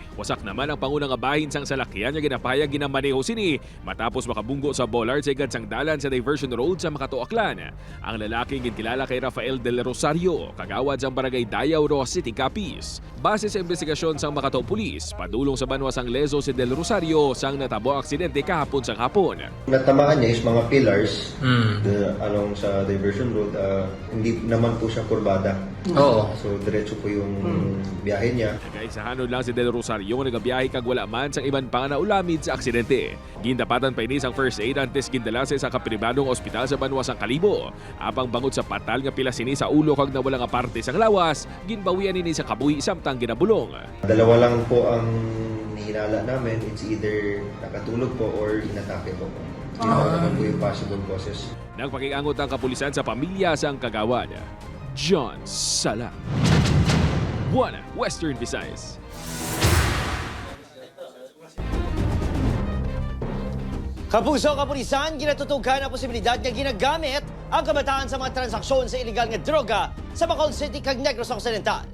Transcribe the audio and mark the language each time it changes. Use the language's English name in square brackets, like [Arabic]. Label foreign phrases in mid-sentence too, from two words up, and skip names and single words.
[Hiligaynon] Wasak naman ang pangunang abahin sang salakyan nga ginapayag ginamaneho sini matapos makabunggo sa bollard sa igad sang dalan sa diversion road sa Makato, Aklan. Ang lalaki ginkilala kay Rafael Del Rosario, kagawad sang barangay Dayaw, Rojas City, Capiz. Base sa investigasyon sang Makato Police, padulong sa banwa sang leso si Del Rosario sang natabo ang aksidente kahapon sang hapon. [Filipino] Natamaan niya is mga pillars along sa diversion road. Hindi naman po siya kurbada. Oo. So diretso po yung biyahe niya. [Hiligaynon] Nagkaisahanod lang si Del Rosario nga nagabiyahe kag wala man sang iban pa nga naulamid sa aksidente. Gindapatan pa ini sang first aid antes gindala sa kapribadong ospital sa banwa sang Kalibo. Apang bangod sa patal nga pila sini sa ulo kag nawala nga parte sang lawas, ginbawian ini sa kabuhi samtang ginabulong. [Filipino] Dalawa lang po ang hinala namin. [English] It's either [Filipino] nakatulog po or inatake po. Yun naman po yung [English] possible causes. [Hiligaynon] Nagpakiangot ang kapulisan sa pamilya sang kagawad. John Sala. 1 Western Visayas. [Filipino] Kapuso, kapulisan, ginatutukan ang posibilidad na ginagamit ang kabataan sa mga transaksyon sa iligal [Hiligaynon] nga droga sa Bacolod City kag Negros Occidental.